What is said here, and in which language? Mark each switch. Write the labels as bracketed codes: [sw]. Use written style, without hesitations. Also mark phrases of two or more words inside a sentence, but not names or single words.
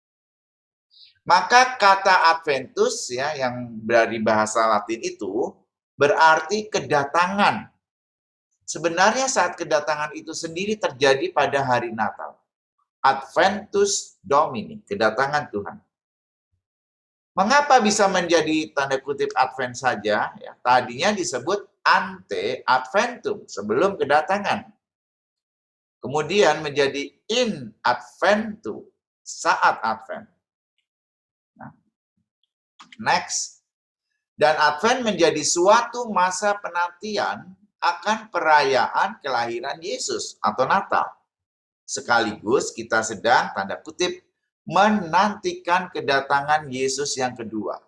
[id] Maka kata adventus ya yang dari bahasa Latin itu berarti kedatangan. Sebenarnya saat kedatangan itu sendiri terjadi pada hari Natal. [la] Adventus Domini, [id] kedatangan Tuhan. Mengapa bisa menjadi tanda kutip Advent saja? Ya, tadinya disebut [la] ante adventum, [id] sebelum kedatangan. Kemudian menjadi [la] in adventum, [id] saat Advent. Nah, next. Dan Advent menjadi suatu masa penantian akan perayaan kelahiran Yesus atau Natal. Sekaligus kita sedang, tanda kutip, menantikan kedatangan Yesus yang kedua.